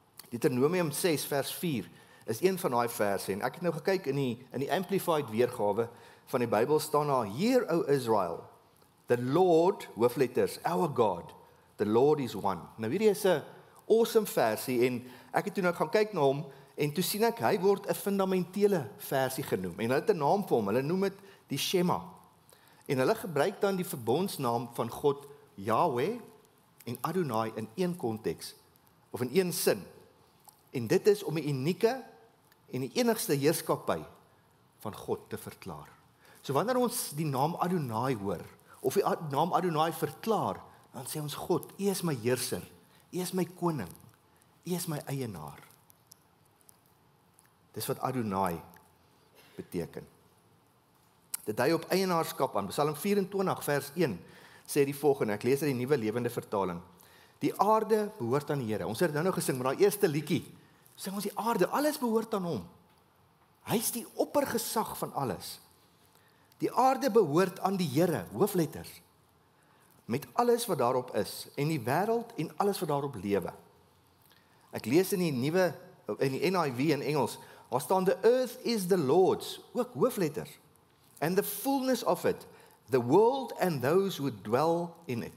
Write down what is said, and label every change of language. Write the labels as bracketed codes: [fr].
[af] Deuteronomium 6 vers 4 is een van daai verse en ek het nou gekyk in die Amplified weergawe van die Bybel staan daar: [en] Hear, O Israel, the Lord, [af] hoofletters, [en] our God, the Lord is one. [af] Nou hierdie is 'n awesome versie en ek het toe nou gaan kyk na hom en toe sien ek hy word 'n fundamentele versie genoem en hulle het 'n naam vir hom. Hulle noem dit die Shema. En hulle gebruik dan die verbondsnaam van God Yahweh en Adonai in een konteks of in een sin. En dit is om 'n unieke en die enigste heerskappy van God te verklaar. So wanneer ons die naam Adonai hoor of die naam Adonai verklaar, dan sê ons God, U is my heerser, U is my koning, U is my eienaar. Dis wat Adonai beteken. Dit dui op eienaarskap aan. Psalm 24 vers 1 sê die volgende, ek lees uit die Nuwe Lewende Vertaling. Die aarde behoort aan die Here. Ons het nou gesing met daai eerste liedjie. Sing ons die aarde, alles behoort aan hom. Hy is die oppergesag van alles. Die aarde behoort aan die Here, hoofletters. Met alles wat daarop is en die wêreld en alles wat daarop lewe. Ek lees in die NIV in Engels, Daar staan, [en] the earth is the Lord's, [af] ook hoofletters, [en] and the fullness of it, the world and those who dwell in it.